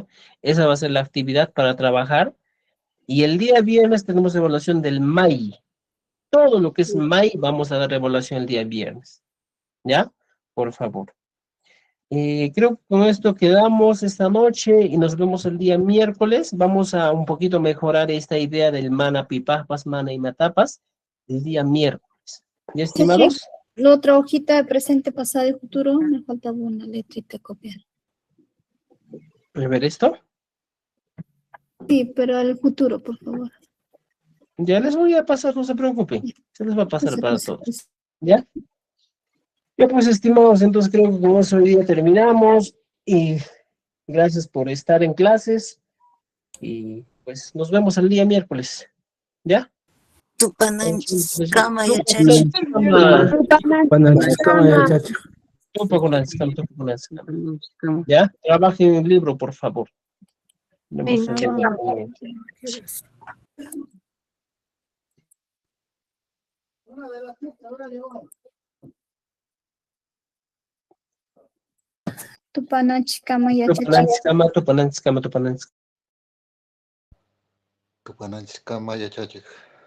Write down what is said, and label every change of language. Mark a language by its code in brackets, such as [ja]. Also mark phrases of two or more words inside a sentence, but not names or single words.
[es] Esa va a ser la actividad para trabajar. Y el día viernes tenemos evaluación del MAI. Todo lo que es MAI vamos a dar evaluación el día viernes. ¿Ya? Por favor. Creo que con esto quedamos esta noche y nos vemos el día miércoles. Vamos a un poquito mejorar esta idea del [qu] mana pipapas, mana y matapas [es] el día miércoles. ¿Ya, estimados? La otra hojita de presente, pasado y futuro, me faltaba una letrita copiar. A ver esto. Sí, pero al futuro, por favor. Ya les voy a pasar, no se preocupen. Se les va a pasar para Pues. todos. ¿Ya? Ya pues, estimados, entonces creo que con eso hoy día terminamos. Y gracias por estar en clases. Y pues nos vemos el día miércoles. ¿Ya? [qu] Tupananchis kama yachachi. [es] ¿Ya? Trabajen en el libro, por favor. [qu] Tupananchikama yachachi. Tupananchis kama yachachik.